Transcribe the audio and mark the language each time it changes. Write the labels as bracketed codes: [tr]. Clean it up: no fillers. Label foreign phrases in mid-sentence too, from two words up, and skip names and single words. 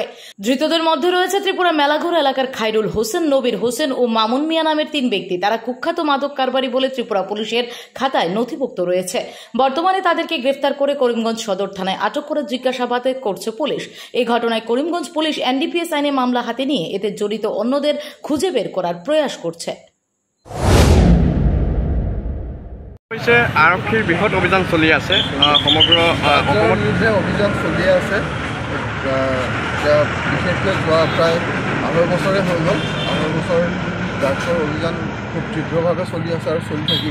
[bn] ধৃতদের মধ্যে রয়েছে ত্রিপুরা মেলাঘর এলাকার খাইরুল হোসেন, নবীর হোসেন ও মামুন মিয়া নামের 3 ব্যক্তি। তারা কুখ্যাত মাদক কারবারি বলে ত্রিপুরা পুলিশের খাতায় নথিভুক্ত রয়েছে। বর্তমানে তাদেরকে গ্রেফতার করে করিমগঞ্জ সদর থানায় আটক করে জিজ্ঞাসাবাদ করছে পুলিশ। এই ঘটনায় করিমগঞ্জ পুলিশ এনডিপিএস আইনে মামলা হাতে নিয়ে এতে জড়িত অন্যদের খুঁজে বের করার প্রয়াস করছে। [as] আৰক্ষীৰ বৃহৎ অভিযান চলি আছে, সমগ্ৰ অসমত অভিযান চলি আছে। বিশেষকৈ যোৱা প্ৰায় 2.5 বছৰে হৈ গ'ল। 2.5 বছৰ ড্ৰাগছৰ অভিযান খুব তীব্ৰভাৱে চলি আছে আৰু চলি থাকিব।